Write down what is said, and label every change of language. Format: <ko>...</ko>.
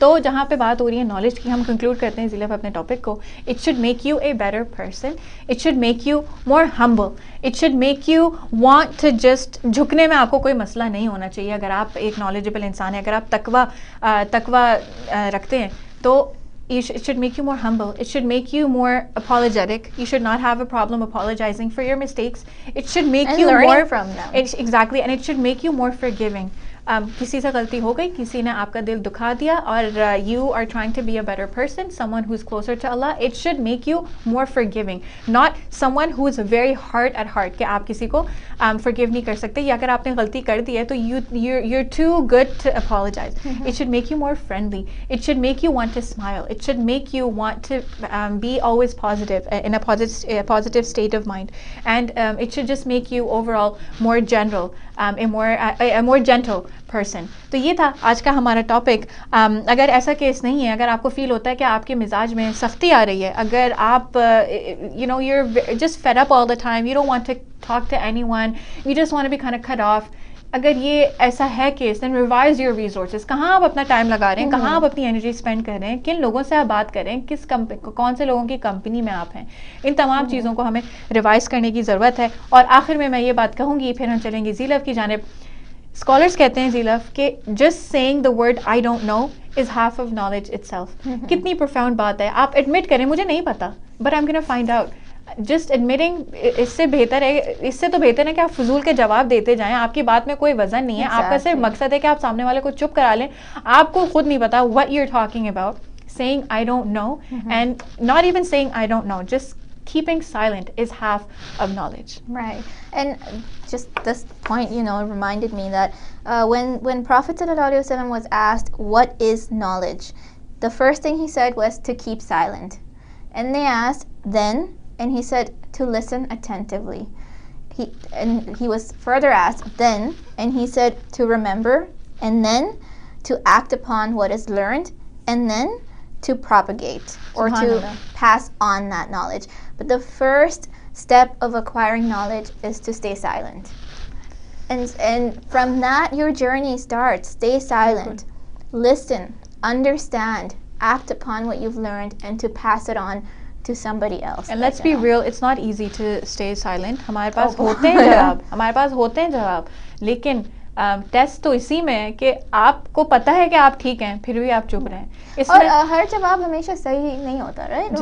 <hi>तो जहाँ पे बात हो रही है नॉलेज की, हम कंक्लूड करते हैं ज़ीरब अपने टॉपिक को.</hi> <en>It should make you a better person. It should make you more humble. It should make you want to just,</en> <hi>झुकने में आपको कोई मसला नहीं होना चाहिए. अगर आप एक नॉलेजेबल इंसान हैं, अगर आप तकवा रखते हैं, तो</hi> <en>it should make you more humble. It should make you more apologetic. You should not have a problem apologizing for your mistakes. It should make you learning from them. Exactly, and it should make you more forgiving.</en> <hi>किसी से गलती हो गई, किसी ने आपका दिल दुखा दिया, और</hi> <en>you are trying to be a better person, someone who's closer to Allah, it should make you more forgiving, not someone who is very hard at heart</en> <hi>कि आप किसी को</hi> <en>forgive</en> <hi>नहीं कर सकते, या अगर आपने गलती कर दी है तो</hi> <en>you're too good to apologize. It should make you more friendly. It should make you want to smile. It should make you want to be always positive, in a positive state of mind, and it should just make you overall more general, a more gentle person.</en> <hi>तो ये था आज का हमारा topic. अगर ऐसा case नहीं है, अगर आपको फील होता है कि आपके मिजाज में सख्ती आ रही है, अगर आप</hi> <en>you know, you're just fed up all the time, you don't want to talk to anyone, you just want to be kind of cut off,</en> <hi>अगर ये ऐसा है case,</hi> <en>then revise your resources.</en> <hi>कहाँ आप अपना टाइम लगा रहे हैं, कहाँ आप अपनी एनर्जी स्पेंड कर रहे हैं, किन लोगों से आप बात कर रहे हैं, कौन से लोगों की कंपनी में आप हैं. इन तमाम चीज़ों को हमें रिवाइज करने की ज़रूरत है. और आखिर में मैं ये बात कहूँगी, फिर हम चलेंगे ज़ीलफ की जानिब.</hi> <en>scholars</en> <hi>कहते हैं</hi> <en>ज़ीलफ कि just saying the word I don't know is half of knowledge itself.</en> <hi>कितनी प्रोफाउंड बात है. आप एडमिट करें मुझे नहीं पता,</hi> <en>But I am gonna find out.</en> <hi>Just admitting, इससे तो बेहतर है कि आप फजूल के जवाब देते जाएं. आपकी बात में कोई वजन नहीं है. आपका सिर्फ मकसद है कि आप सामने वाले को चुप करा लें. आपको खुद नहीं पता</hi> <en>What you are talking about. Saying I don't know, and not even saying I don't know, just keeping silent is half of knowledge. Right. And just this point, you know, reminded me that when Prophet ﷺ was asked what is knowledge, the first thing he said was to keep silent. And they asked then, and he said to listen attentively. He was further asked then, and he said to remember, and then to act upon what is learned, and then to propagate or to pass on that knowledge. But the first step of acquiring knowledge is to stay silent. And from that your journey starts. Stay silent. Listen, understand, act upon what you've learned, and to pass it on to somebody else. And let's be real, it's not easy to stay silent.</en> <hi>हमारे पास होते हैं जवाब, लेकिन test तो इसी में है कि आपको पता है कि आप ठीक हैं फिर भी आप चुप रहें. और इसमें हर जवाब हमेशा सही नहीं होता,</hi> <en>right?</en>